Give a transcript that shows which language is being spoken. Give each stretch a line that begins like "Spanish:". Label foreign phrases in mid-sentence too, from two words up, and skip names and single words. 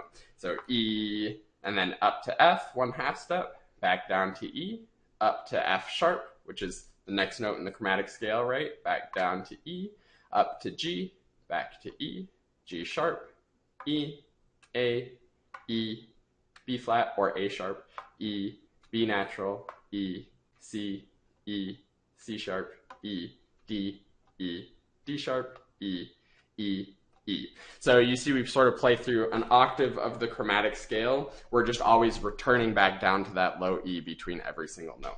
English: So E, and then up to F, 1/2 step, back down to E, up to F sharp, which is the next note in the chromatic scale, right? Back down to E, up to G, back to E, G sharp, E, A, E, B flat or A sharp, E, B natural, E, C, E, C sharp, E, D, E, D sharp, E, E, E. So you see we've sort of played through an octave of the chromatic scale. We're just always returning back down to that low E between every single note.